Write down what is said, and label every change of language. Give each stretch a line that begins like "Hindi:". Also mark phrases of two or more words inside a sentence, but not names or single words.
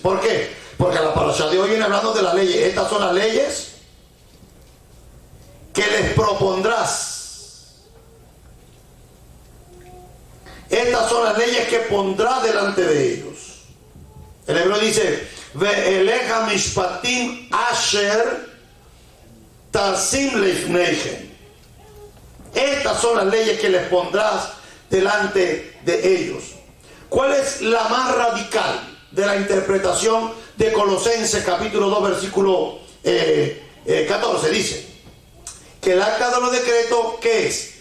Spanish: ¿Por qué? Porque la parasha de hoy viene hablando de las leyes. Estas son las leyes que les propondrás. Estas son las leyes que pondrás delante de ellos. El hebreo dice:
Hebrew: ואלה המשפטים אשר תשים לפניהם.
Spanish: Estas son las leyes que les pondrás delante de ellos. ¿Cuál es la más radical de la interpretación de Colosenses capítulo 2 versículo 14? Dice que el acta de los decretos, ¿qué es?